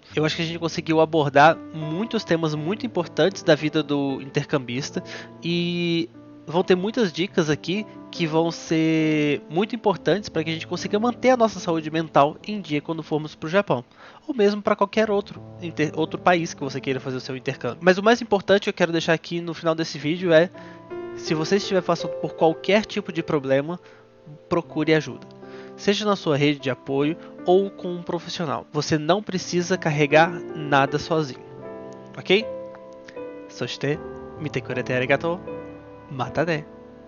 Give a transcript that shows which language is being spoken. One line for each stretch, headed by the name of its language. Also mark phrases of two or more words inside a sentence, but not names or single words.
Portuguese: Eu acho que a gente conseguiu abordar muitos temas muito importantes da vida do intercambista e vão ter muitas dicas aqui que vão ser muito importantes para que a gente consiga manter a nossa saúde mental em dia quando formos para o Japão, ou mesmo para qualquer outro país que você queira fazer o seu intercâmbio. Mas o mais importante que eu quero deixar aqui no final desse vídeo é: se você estiver passando por qualquer tipo de problema, procure ajuda. Seja na sua rede de apoio ou com um profissional. Você não precisa carregar nada sozinho. Ok?
Japanese: そして見てくれてありがとう。またね。